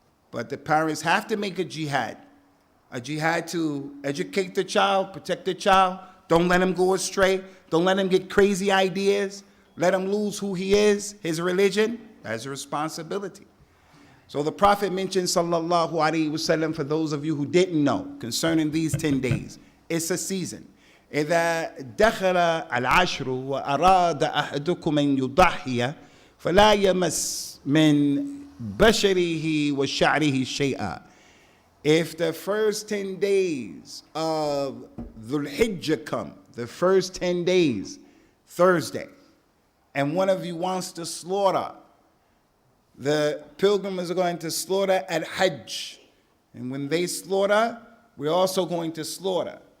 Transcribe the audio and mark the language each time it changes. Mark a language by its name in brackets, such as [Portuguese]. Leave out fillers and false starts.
[English] But the parents have to make a jihad to educate the child, protect the child. Don't let him go astray. Don't let him get crazy ideas. Let him lose who he is, his religion. That's a responsibility. So the Prophet mentioned, sallallahu alaihi wasallam, for those of you who didn't know, concerning these 10 days. It's a season. [Arabic] إذا دخل العشر وأراد أحدكم أن يضحي فلا يمس من بشره وشعره شيئا. [English] If the first 10 days of Dhul-Hijjah come, the first 10 days, Thursday, and one of you wants to slaughter, the pilgrims are going to slaughter at Hajj. And when they slaughter, we're also going to slaughter.